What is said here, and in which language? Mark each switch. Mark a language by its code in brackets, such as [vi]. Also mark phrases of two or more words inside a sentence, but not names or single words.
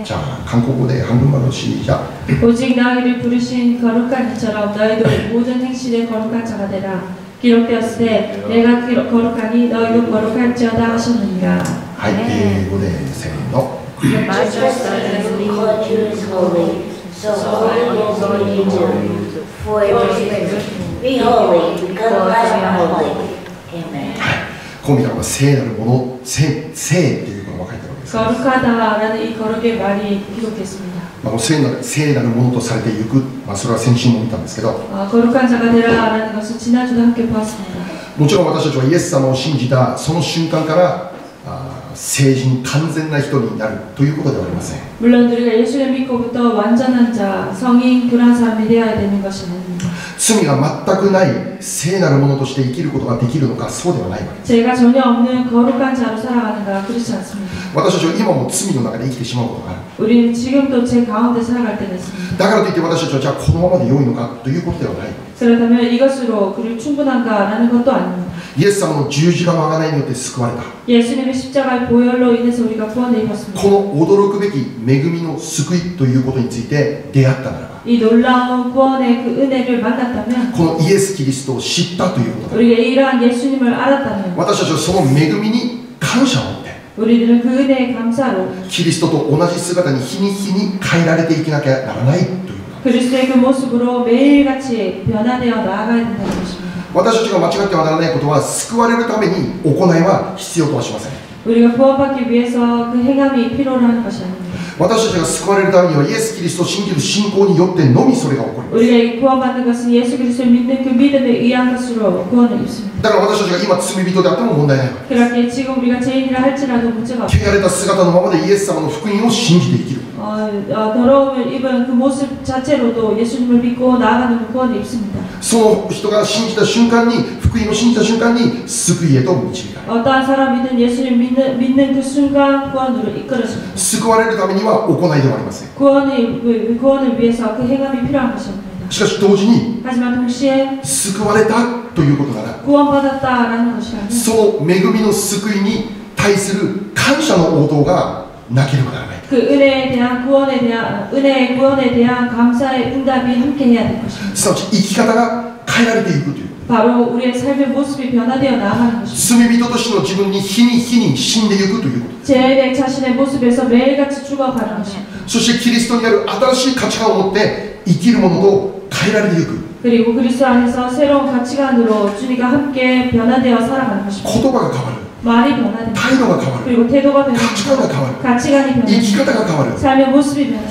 [ja] じゃあ韓国語で半分までしじゃあ [ko] 오직 너희를 부르신 거룩한 이처럼 너희도 모든 행실에 거룩한 자가 되라. 기록되었을 때 내가 거룩하니 너희도 거룩할지어다 하셨느니라. [ja] はい、英語でせーの。 [en] The Bible says we call you is holy, so holy is what you do. For it is written, be holy, because I am holy. Amen. [ja] こう見たのが聖なるもの、聖っていうことが書いてあるわけです。 [ko] 거룩하다라는 이 거룩의 말이 기록됐습니다. [ja] この聖なるものとされていく、それは先週も見たんですけど、 [ko] 거룩한 자가 되라라는 것을 지난주도 함께 보았습니다. [ja] もちろん私たちはイエス様を信じたその瞬間から聖人完全な人になるということではありません。 [ko] 물론 우리가 예수를 믿고부터 완전한 자, 성인 그런 사람이 되어야 되는 것이 아닙니다. [ja] 罪が全くない聖なるものとして生きることができるのか、そうではないわけです。 [ko] 죄가 전혀 없는 거룩한 자로 살아가는가 그렇지 않습니다. [ja] 私たちは今も罪の中で生きてしまうことがある。 [ko] 우리는 지금도 죄 가운데 살아갈 때가 있습니다. [ja] だからといって私たちはじゃあこのままで良いのかということではない。 [ko] 그렇다면 이것으로 그를 충분한가라는 것도 아닙니다. [ja] イエス様の十字架の贖いによって救われた。 [ko] 예수님의 십자가의 보혈로 인해서 우리가 구원을 입었습니다. [ja] この驚くべき恵みの救いということについて出会ったならば、 [ko] 이 놀라운 구원의 그 은혜를 만났다면 [ja] このイエス・キリストを知ったということだ。 [ko] 우리가 이러한 예수님을 알았다면 [ja] 私たちはその恵みに感謝を持って [ko] 우리들은 그 은혜의 감사로 [ja] キリストと同じ姿に日に日に変えられていかなきゃならないということだ。 [ko] 그리스도의 그 모습으로 매일같이 변화되어 나아가야 된다는 것입니다. [ja] 私たちが間違ってはならないことは、救われるために行いは必要とはしません。 [ko] 우리가 구원받기 위해서 그 행함이 필요로 하는 것이 아닙니다. [ja] 私たちが救われるためにはイエス・キリストを信じる信仰によってのみそれが起こります。 [ko] 우리가 구원받는 것은 예수 그리스도를 믿는 그 믿음에 의한 것으로 구원을 입습니다. [ja] だから私たちが今罪人であっても問題ないわけ。 [ko] 그렇게 지금 우리가 죄인이라 할지라도 문제가 없습니다. [ja] 汚れた姿のままでイエス様の福音を信じて生きる。 [ko] 더러움을 입은 그 모습 자체로도 예수님을 믿고 나아가는 그 구원을 입습니다. [ja] その人が信じた瞬間に、福音を信じた瞬間に救いへと導かれる。 [ko] 어떠한 사람이든 예수님 믿는 그 순간 구원으로 이끌어집니다. [ja] 救われるためには行いではありません。 [ko] 구원을 위해서 그 행함이 필요한 것입니다. [ja] しかし同時に [ko] 하지만 동시에 [ja] 救われたということなら、 [ko] 구원받았다라는 것이라면 [ja] その恵みの救いに対する感謝の応答がなければならない。 [ko] 그 은혜에 대한 은혜의 구원에 대한 감사의 응답이 함께해야 될 것입니다. [ja] すなわち生き方が変えられていくという。 [ko] 바로 우리의 삶의 모습이 변화되어 나아가는 것입니다. [ja] 罪人としての自分に日に日に死んでいくということです。 [ko] 제 자신의 모습에서 매일같이 죽어가는 것입니다. [ja] そしてキリストにある新しい価値観を持って生きるものと変えられていく。 [ko] 그리고 그리스도 안에서 새로운 가치관으로 주님과 함께 변화되어 살아가는 것입니다. [ja] 言葉が変わる。 [ko] 말이 변화됩니다. [ja] 態度が変わる。 [ko] 그리고 태도가 [ja] 価値 [ko] 변화됩니다. [ja] 観が変わる。 [ko] 가치관이 [ja] 生き [ko] 변화됩니다. [ja] 方が変わる。 [ko] 삶의 모습이 변화됩니다.